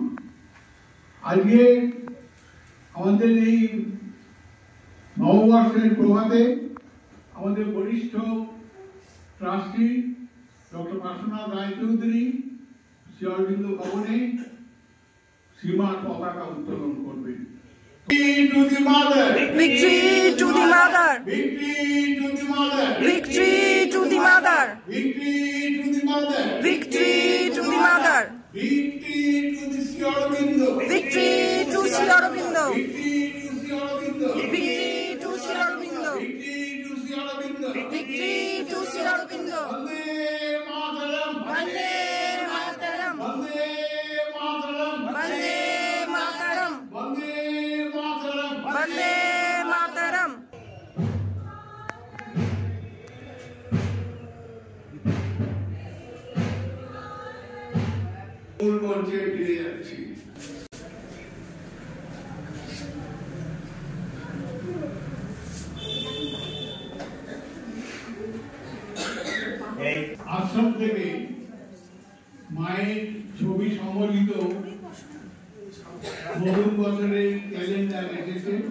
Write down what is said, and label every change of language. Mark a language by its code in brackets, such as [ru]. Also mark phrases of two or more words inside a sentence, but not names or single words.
[bn] আজকে আমাদের এই নববর্ষের প্রভাতে আমাদের বরিষ্ঠ ট্রাস্টি ডক্টর কাশীনাথ রায়চৌধুরী শ্রী অরবিন্দ ভবনে শ্রীমার পতাকা উত্তোলন করবেন। [en] Victory to the mother! Victory to the mother! Victory to the mother! Victory to the mother! Victory to the mother! Victory to the mother! Victory to the Sri Aurobindo! Victory to Sri Aurobindo! Victory to Sri Aurobindo! Victory to Sri Aurobindo! Victory to Sri Aurobindo! Victory to Sri Aurobindo! [sa] वन्दे मातरम! वन्दे मातरम! वन्दे मातरम! वन्दे मातरम! वन्दे मातरम! वन्दे मातरम! [bn] মূল মঞ্চে ফিরে যাচ্ছি। আশ্রম থেকে মায়ের ছবি সম্বলিত নতুন বছরের ক্যালেন্ডার এসেছে।